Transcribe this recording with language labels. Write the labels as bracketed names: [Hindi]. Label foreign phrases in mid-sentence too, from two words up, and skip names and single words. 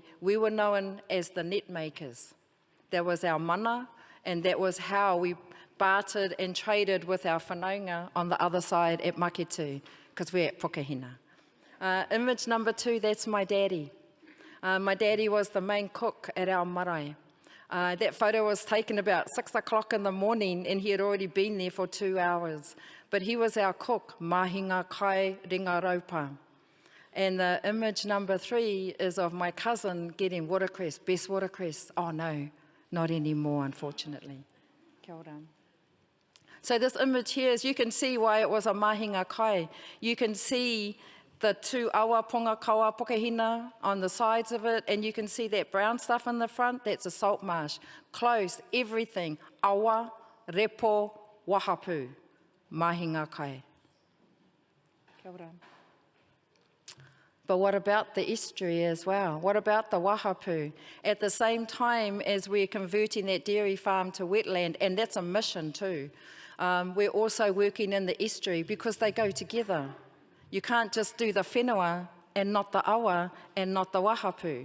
[English] We were known as the net makers. That was our mana, and that was how we bartered and traded with our whanaunga on the other side at Maketu, because we're at Pukahina. Image number 2, that's my daddy. My daddy was the main cook at our marae. That photo was taken about 6 o'clock in the morning, and he had already been there for 2 hours. But he was our cook, [Māori] mahinga kai ringa raupa. [English] And the image number 3 is of my cousin getting watercress, best watercress. Oh no, not anymore, unfortunately. [Māori] Kia ora. [English] So this image here, is you can see why it was a [Māori] mahinga kai. [English] You can see the 2 awa pongakawa Pukahina on the sides of it, and you can see that brown stuff in the front, that's a salt marsh. Close, everything, [Māori] awa, repo, Wahapū, mahinga kai. Kia ora. [English] But what about the estuary as well? What about the Wahapū? At the same time as we're converting that dairy farm to wetland, and that's a mission too, we're also working in the estuary, because they go together. You can't just do the whenua and not the awa and not the Wahapū.